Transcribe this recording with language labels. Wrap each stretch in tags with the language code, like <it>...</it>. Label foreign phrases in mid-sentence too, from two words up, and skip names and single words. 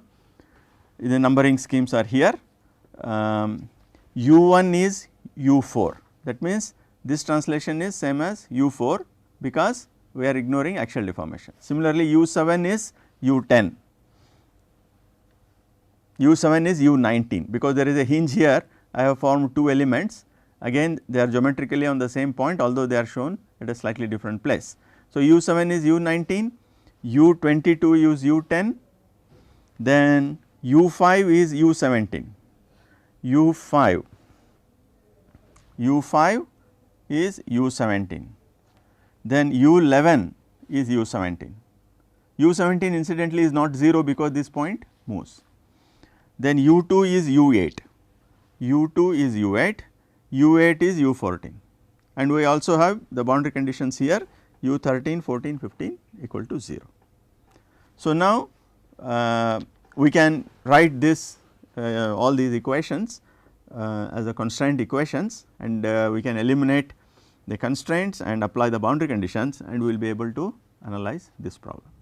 <en>The numbering schemes are here. U1 is U4, that means this translation is same as U4 because we are ignoring axial deformation. Similarly, U7 is U10, U7 is U19 because there is a hinge here. I have formed two elements, again they are geometrically on the same point although they are shown at a slightly different place. So, U7 is U19, U22 is U10, then U5 is U17, U5 is U17, then U11 is U17. U17 incidentally is not 0 because this point moves. Then U2 is U8, U2 is U8, U8 is U14, and we also have the boundary conditions here U13, 14, 15 equal to 0. So, now we can write this all these equations as a constraint equations, and we can eliminate the constraints and apply the boundary conditions, and we will be able to analyze this problem.</en>